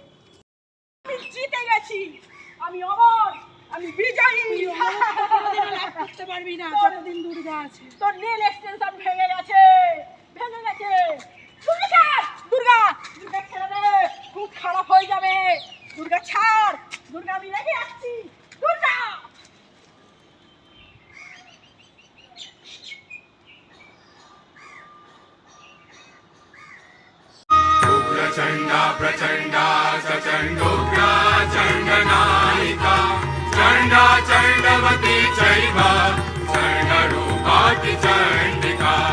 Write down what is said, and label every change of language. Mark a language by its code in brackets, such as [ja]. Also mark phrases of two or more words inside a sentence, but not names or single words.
[bn] আমি জিতে গেছি, আমি অমর, আমি বিজয়ী। করতে পারবি না যতদিন দুর্গা আছে। তোর নীল এক্সটেনশন ভেঙে গেছে, ভেঙে গেছে। দুর্গা দুর্গা দুর্গা ছেড়ে দে, খুব খারাপ হয়ে যাবে। দুর্গা ছাড়, দুর্গা আমি রেখে আসছি। দুর্গা [sa] उग्रचण्डा प्रचण्डा सचण्डोग्रा चण्डनायिका चण्डा चण्डवती चैव चण्डरूपाति चण्डिका